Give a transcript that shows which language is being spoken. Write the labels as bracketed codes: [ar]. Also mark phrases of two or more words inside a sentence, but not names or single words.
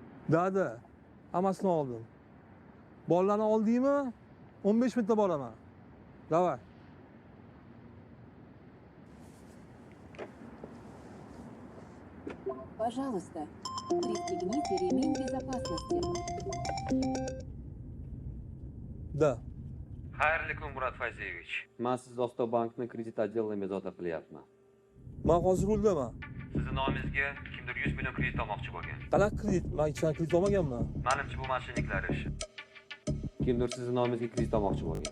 [uz] Dada, hammasini oldim. Bolalarni oldingmi? 15 minutda boraman. Davay. [ru] Пожалуйста, пристегните ремень безопасности. Da. [uz] Xayrli kun Murat Fayziyevich. Men siz Ostobankni kredit отделida bezovta qilyapman. Men hozir yo'ldaman. Sizni nomingizga kimdir 100 million kredit olmoqchi bo'lgan. Qanaqa kredit? Men hech qanaqa kredit olmaganman. Menimcha bu moshinniklar ishi. Kimdir sizni nomingizga kredit olmoqchi bo'lgan.